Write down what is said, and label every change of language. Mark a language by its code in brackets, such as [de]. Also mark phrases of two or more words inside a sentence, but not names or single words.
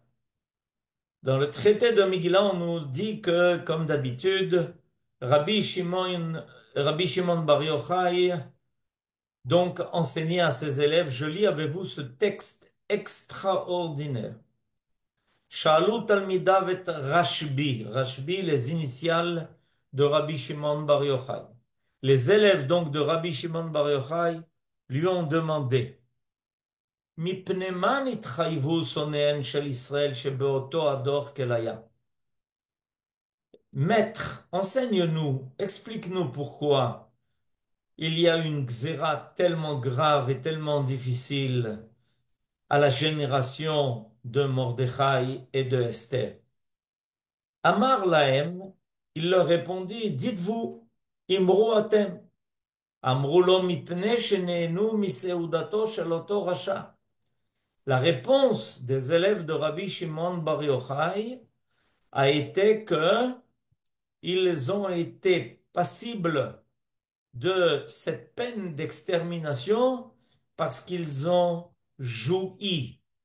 [fr] Dans le traité de Megillah, on nous dit que, comme d'habitude, Rabbi Shimon Bar Yochai donc enseignait à ses élèves, je lis avec vous ce texte extraordinaire. [he] שאלו תלמידיו את רשב"י. [fr] Rashbi, les initiales de Rabbi Shimon Bar Yochai. Les élèves donc de Rabbi Shimon Bar Yochai lui ont demandé [he] מפני מה נתחייבו שונאיהם של ישראל שבאותו הדור כליה? [fr] Maître, enseigne-nous, explique-nous pourquoi il y a une xéra tellement grave et tellement difficile à la génération de Mordechai et de Esther. [he] אמר להם, [fr] il leur répondit, dites-vous, [he] אמרו אתם, אמרו לו מפני שנהנו מסעודתו של אותו רשע. [fr] La réponse des élèves de Rabbi Shimon Bar Yochai a été que ils ont été passibles de cette peine d'extermination parce qu'ils ont joui